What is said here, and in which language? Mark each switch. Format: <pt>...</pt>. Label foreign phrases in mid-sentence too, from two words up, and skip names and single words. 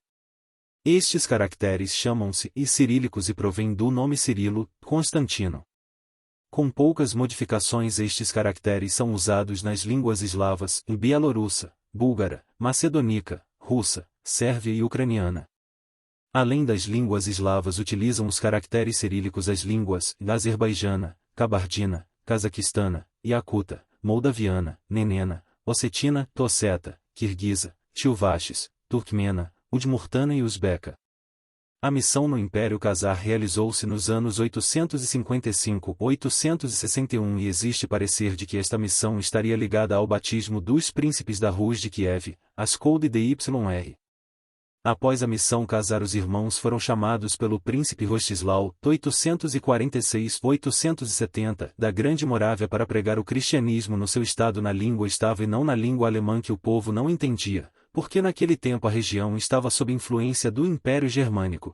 <pt>Estes caracteres chamam-se cirílicos e provêm do nome Cirilo, Constantino. Com poucas modificações, estes caracteres são usados nas línguas eslavas, bielorrussa, búlgara, macedônica, russa, sérvia e ucraniana. Além das línguas eslavas, utilizam os caracteres cirílicos as línguas azerbaijana, cabardina, cazaquistana, iacuta, moldaviana, nenena, ossetina, tosseta, quirguisa, chuvashes, turkmena, udmurtana e uzbeca. A missão no Império Khazar realizou-se nos anos 855-861 e existe parecer de que esta missão estaria ligada ao batismo dos príncipes da Rus de Kiev, Askold e Dyr. Após a missão casar, os irmãos foram chamados pelo príncipe Rostislav, 846-870, da Grande Morávia para pregar o cristianismo no seu estado na língua estava e não na língua alemã que o povo não entendia, porque naquele tempo a região estava sob influência do Império Germânico.</pt>